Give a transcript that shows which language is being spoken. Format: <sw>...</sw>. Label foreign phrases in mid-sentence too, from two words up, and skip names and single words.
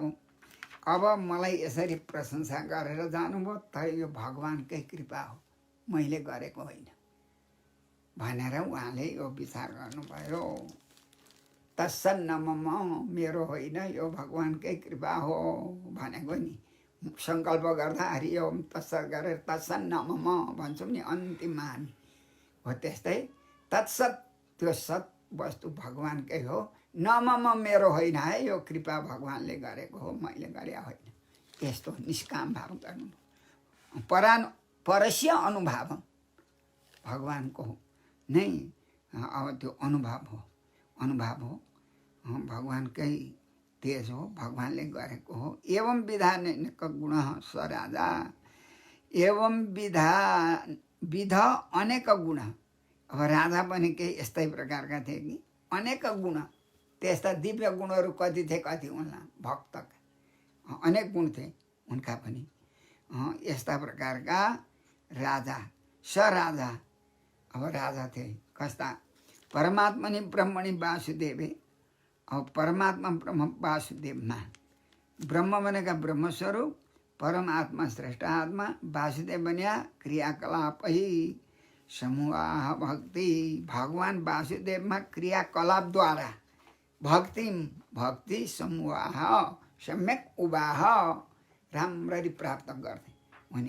<ne>अब मलाई यसरी प्रशंसा गरेर जानुभयो त यो भगवानकै कृपा हो, मैले गरेको होइन भनेर उहाँले यो विचार गर्नुभयो।</ne> <sa>तत्सन्न मम,</sa> <ne>मेरो होइन यो भगवानकै कृपा हो भनेको नि। सङ्कल्प गर्दा</ne> <sa>हरि ओम तत्सत</sa> <ne>गरेर</ne> <sa>तत्सन्न मम</sa> <ne>भन्छौँ नि अन्तिममा हामी हो। त्यस्तै तत्सत त्यो सत वस्तु भगवानकै हो,</ne> <sa>न मम</sa> <ne>मेरो होइन है, यो कृपा भगवानले गरेको हो, मैले गरे होइन। यस्तो निष्काम भाव गर्नु</ne> <sa>परस्य अनुभाव</sa> <ne>भगवानको नै अब त्यो अनुभव हो भगवानकै तेज हो, भगवानले गरेको हो।</ne> <sa>एवं विधान गुण स राजा एवं विध अनेक गुण।</sa> <ne>अब राजा पनि केही यस्तै प्रकारका थिए कि अनेक गुण। त्यस्ता दिव्य गुणहरू कति थिए, कति उनलाई भक्तका अनेक गुण थिए उनका पनि। यस्ता प्रकारका राजा</ne> <sa>स राजा।</sa> <ne>अब राजा थिए कस्ता?</ne> <sa>परमात्मनि ब्रह्मणि वासुदेवे।</sa> <ne>अब परमात्मा ब्रह्म वासुदेवमा, ब्रह्म भनेका ब्रह्मस्वरूप, परमात्मा श्रेष्ठ आत्मा, वासुदेव बन्या क्रियाकलाप समूह भक्ति। भगवान वासुदेवमा क्रियाकलापद्वारा भक्ति समूह</ne> <sa>सम्यक उवाह</sa> <ne>राम्ररी प्राप्त गर्थे उनी।</ne>